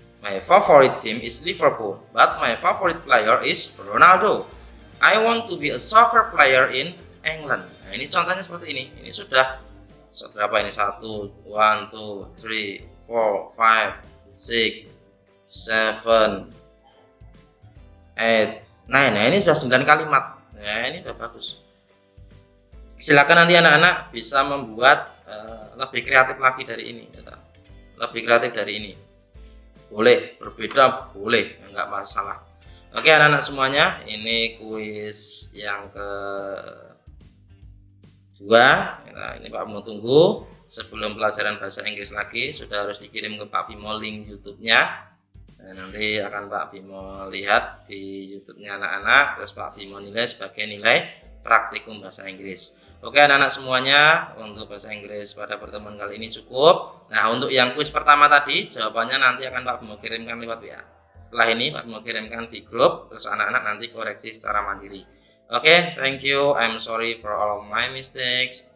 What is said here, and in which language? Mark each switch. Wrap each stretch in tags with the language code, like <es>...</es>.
<en>My favorite team is Liverpool, but my favorite player is Ronaldo. I want to be a soccer player in England.</en> <id>Nah, ini contohnya seperti ini. Ini sudah berapa ini? 1, 2, 3, 4, 5, 6, 7, 8, 9. Nah, ini sudah 9 kalimat. Nah, ini sudah bagus. Silakan nanti anak-anak bisa membuat lebih kreatif lagi dari ini. Lebih kreatif dari ini. Boleh, berbeda boleh, enggak masalah. Oke anak-anak semuanya, ini kuis yang kedua. Nah, ini Pak mau tunggu sebelum pelajaran bahasa Inggris lagi sudah harus dikirim ke Pak Bimo link YouTube-nya. Nah, nanti akan Pak Bimo lihat di YouTube-nya anak-anak, terus Pak Bimo nilai sebagai nilai praktikum bahasa Inggris. Oke anak-anak semuanya, untuk bahasa Inggris pada pertemuan kali ini cukup. Nah, untuk yang kuis pertama tadi jawabannya nanti akan Pak Bimo kirimkan lewat WA. Setelah ini Pak Bimo kirimkan di grup, terus anak-anak nanti koreksi secara mandiri.</id> <en>Oke, thank you. I'm sorry for all of my mistakes.</en>